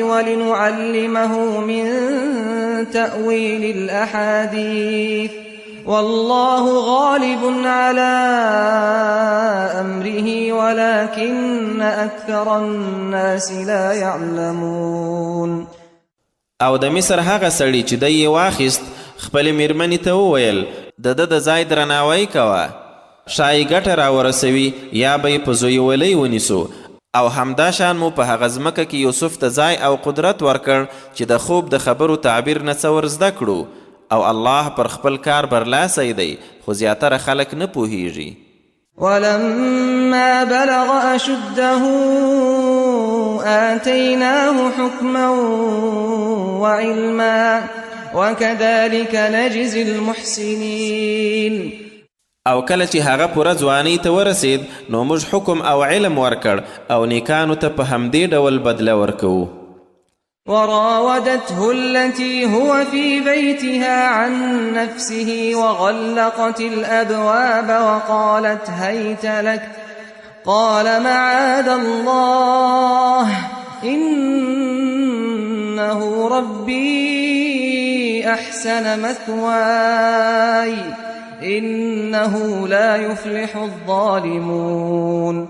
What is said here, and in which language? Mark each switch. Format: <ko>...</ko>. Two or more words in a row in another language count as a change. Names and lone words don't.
<ar>ولنعلمه من تأويل الأحاديث والله غالب على أمره ولكن أكثر الناس لا يعلمون.</ar> <ps>او د مصر هغه سړي چې دی یې واخیست خپلې میرمنې ته وویل د ده د ځای درناوی کوه، ښایي ګټه راورسوي یا به یې په زویولۍ ونیسو. او همدا شان مو په هغه ځمکه کې یوسف ته ځای او قدرت ورکړ چې د خوب د خبرو تعبیر نه څه ور زده کړو. او الله پر خپل کار برلاسی دی، خو زیاتره خلک نه پوهیږي.</ps> <ar>ولما بلغ أشده آتيناه حكما وعلما وكذلك نجزي المحسنين.</ar> <ps>او کله چې هغه پوره ځوانۍ ته ورسید نو موږ حکم او علم ورکړ او نیکانو ته په همدې ډول بدله ورکوو.</ps> <ar>وراودته التي هو في بيتها عن نفسه وغلقت الأبواب وقالت هيت لك قال معاذ الله إنه ربي أحسن مثواي إنه لا يفلح الظالمون.</ar>